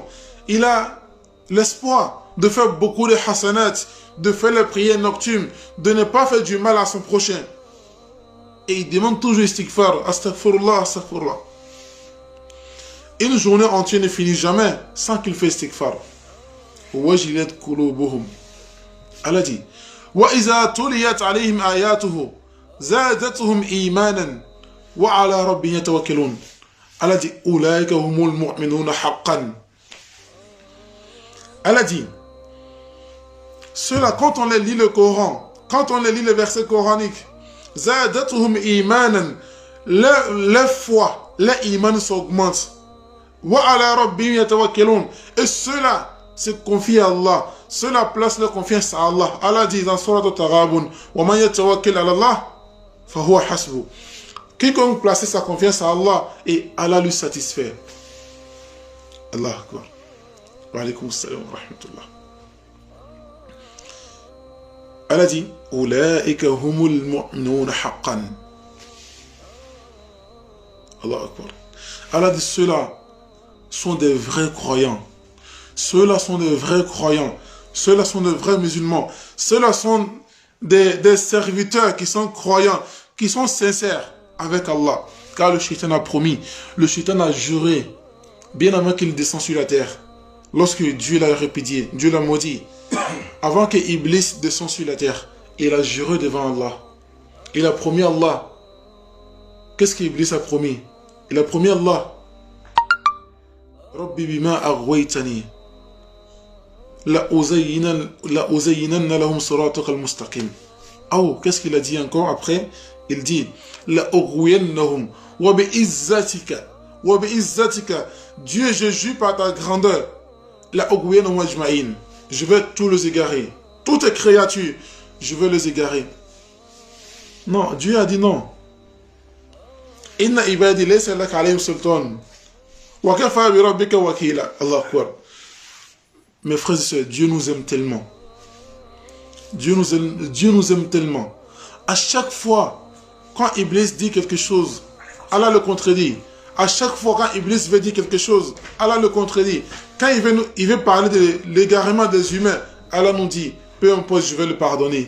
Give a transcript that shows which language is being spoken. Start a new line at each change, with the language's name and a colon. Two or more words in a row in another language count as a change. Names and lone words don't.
French: Il a l'espoir de faire beaucoup de hasanat, de faire les prières nocturnes, de ne pas faire du mal à son prochain. Et il demande toujours
Arabic: استغفار أستغفر الله أستغفر الله.
French: Une journée entière ne finit jamais sans qu'il fasse istighfar.
Arabic: وجلت قلوبهم. Allah dit, وإذا تليت عليهم آياته زادتهم إيمانا وعلى ربهم يتوكلون. Allah dit, أولئك هم المؤمنون حقا.
French: Allah dit, ceux-là, quand on les lit le Coran, quand on les lit les versets coraniques,
Arabic: زادتهم إيمانا,
French: leur foi, leur iman s'augmente.
Arabic: وعلى ربهم يتوكلون.
French: Et ceux-là se confient à Allah. Ceux-là placent leur confiance à Allah. Allah dit dans
Arabic: Surat Al-Taghabun, ومن يتوكل على الله فهو حسبه.
French: Quiconque place sa confiance à Allah et Allah lui satisfait.
Arabic: الله أكبر. وعليكم السلام ورحمة الله. Allah dit, أولئك هم المؤمنون حقا. الله أكبر.
French: Allah dit, ceux-là sont des vrais croyants. Ceux-là sont des vrais croyants. Ceux-là sont des vrais musulmans. Ceux-là sont des serviteurs qui sont croyants, qui sont sincères avec Allah. Car le shaitan a promis, le shaitan a juré, bien avant qu'il descende sur la terre. Lorsque Dieu l'a répudié, Dieu l'a maudit, avant que Iblis descende sur la terre, il a juré devant Allah. Il a promis à Allah. Qu'est-ce qu'Iblis a promis? Il a promis à Allah,
Arabic: رب بما أغويتني لأزينن لهم صراطك المستقيم.
French: Oh, qu'est-ce qu'il a dit encore après? Il dit,
Arabic: لأغوينهم وبعزتك
French: Dieu, je jure par ta grandeur,
Arabic: لأغوينهم أجمعين,
French: je vais tous les égarer, toutes les créatures, je vais les égarer. Non, Dieu a dit non.
Arabic: إن عبادي ليس لك عليهم سلطان وكفى بربك وكيلا. الله أكبر.
French: Mes frères et sœurs, Dieu nous aime tellement. Dieu nous aime tellement. À chaque fois, quand Iblis dit quelque chose, Allah le contredit. À chaque fois, quand Iblis veut dire quelque chose, Allah le contredit. Quand il veut parler de l'égarement des humains, Allah nous dit, peu importe, je vais le pardonner.